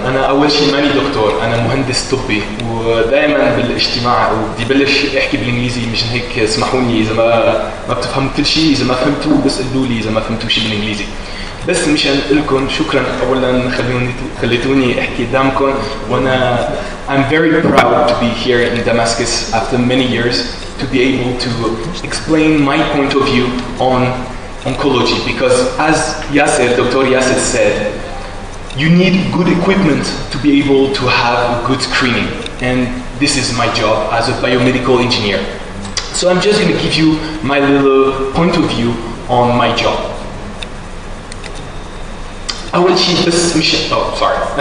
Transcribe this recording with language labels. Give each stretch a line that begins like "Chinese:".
Arabic: أنا أول شيء ماني دكتور، أنا مهندس طبي، ودائما بالاجتماع وبدي بلش أحكي بالإنجليزي. مشان هيك اسمحوني إذا ما بتفهموا كل شيء، إذا ما فهمتوا بس قولوا لي إذا ما فهمتوا شيء بالإنجليزي. بس مشان لكم شكرا أولا خليتوني أحكي قدامكم. وأنا
English: I'm very proud to be here in Damascus after many years to be able to explain my point of view on oncology, because as Dr. Yasser said, you need good equipment to be able to have a good screening, and this is my job as a biomedical engineer. So I'm just going to give you my little point of view on my job.
Arabic: أول شيء بس مش
English: sorry.